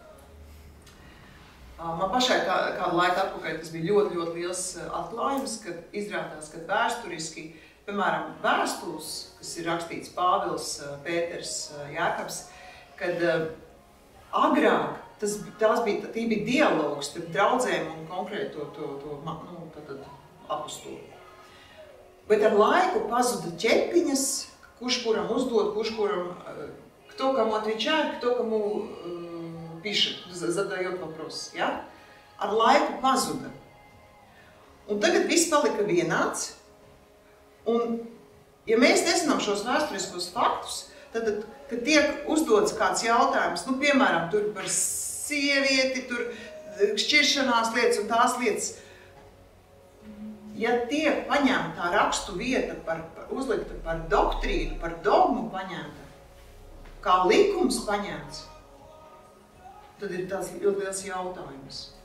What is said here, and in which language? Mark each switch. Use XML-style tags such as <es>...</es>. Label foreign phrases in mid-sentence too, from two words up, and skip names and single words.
<lv>Man pašai kādu laiku atpakaļ tas bija ļoti, ļoti liels atklājums, kad izrādās, ka vēsturiski, piemēram, vēstules, kas ir rakstīts Pāvils, Pēters, Jākabs, kad agrāk tie bija dialogs starp draudzēm un konkrēto apostoli. Bet ar laiku pazuda ķepiņas, kurš kuram uzdod, kurš kuram,</lv> <ru>кто кому отвечает, кто кому пишет, задает вопрос,</ru> <lv>ja? Ar laiku pazuda. Un tagad viss palika vienāds, un ja mēs nezinām šos vēsturiskos faktus, tad, kad tiek uzdots kāds jautājums, piemēram, tur par sievieti, tur šķiršanās lietas un tās lietas, ja tiek paņemta rakstu vieta, uzlikta par doktrīnu, par dogmu paņemta, kā likums paņemts, tad ir tāds ļoti liels jautājums.</lv>